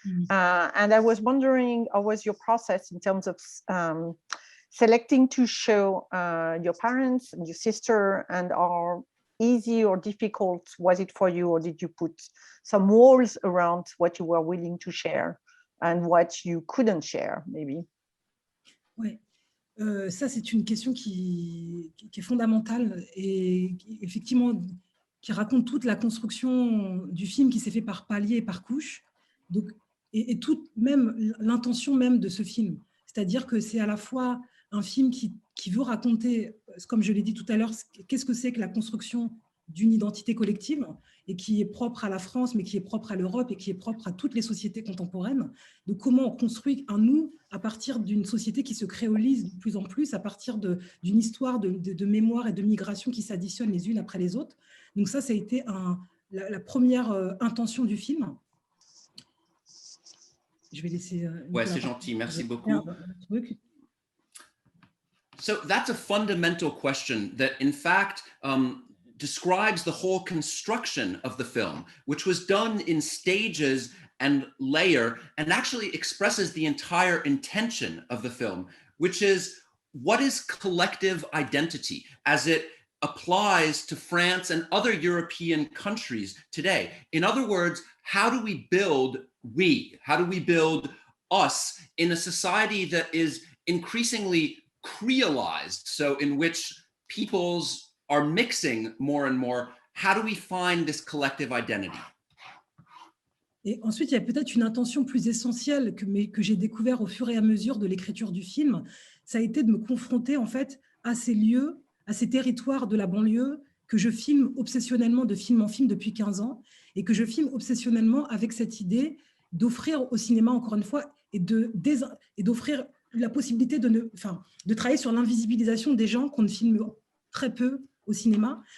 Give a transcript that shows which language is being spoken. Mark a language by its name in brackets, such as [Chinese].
[English] And I was wondering, how was your process in terms of selecting to show your parents and your sister, and how easy or difficult was it for you, or did you put some walls around what you were willing to share and what you couldn't share, maybe? [French] Oui, ça c'est une question qui est fondamentale et effectivement qui raconte toute la construction du film qui s'est fait par paliers et par couches. Donc, et toute même l'intention même de ce film. C'est-à-dire que c'est à la fois un film qui veut raconter, comme je l'ai dit tout à l'heure, qu'est-ce que c'est que la construction d'une identité collective et qui est propre à la France, mais qui est propre à l'Europe et qui est propre à toutes les sociétés contemporaines. Donc, comment on construit un nous à partir d'une société qui se créolise de plus en plus, à partir d'une histoire de mémoire et de migration qui s'additionnent les unes après les autres. Donc ça a été la première intention du film. Je vais laisser... Ouais, c'est gentil, merci beaucoup. [English] So that's a fundamental question that, in fact, describes the whole construction of the film, which was done in stages and layer, and actually expresses the entire intention of the film, which is, what is collective identity as it applies to France and other European countries today? In other words, how do we build we? How do we build us in a society that is increasingly creolized, so in which peoples are mixing more and more? How do we find this collective identity? [French] Et ensuite, il y a peut-être une intention plus essentielle que j'ai découvert au fur et à mesure de l'écriture du film. Ça a été de me confronter en fait à ces lieux, à ces territoires de la banlieue que je filme obsessionnellement de film en film depuis 15 ans et que je filme obsessionnellement avec cette idée d'offrir au cinéma, encore une fois, et d'offrir la possibilité de travailler sur l'invisibilisation des gens qu'on ne filme très peu au cinéma.